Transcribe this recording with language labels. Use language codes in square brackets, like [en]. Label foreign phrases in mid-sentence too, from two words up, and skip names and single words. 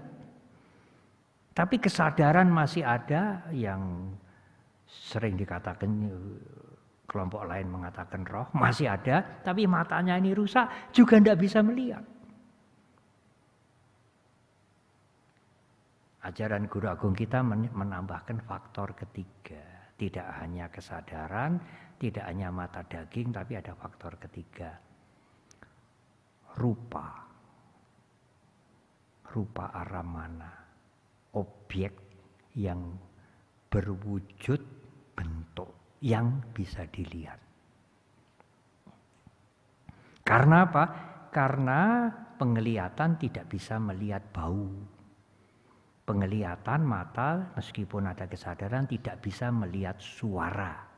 [id] Tapi kesadaran masih ada, yang sering dikatakan kelompok lain mengatakan roh, masih ada, tapi matanya ini rusak, juga tidak bisa melihat. Ajaran Guru Agung kita menambahkan faktor ketiga. Tidak hanya kesadaran, tidak hanya mata daging, tapi ada faktor ketiga. Rupa. [pi] Rupa aramana. [id] Objek yang berwujud bentuk yang bisa dilihat. Karena apa? Karena penglihatan tidak bisa melihat bau. Penglihatan mata meskipun ada kesadaran tidak bisa melihat suara.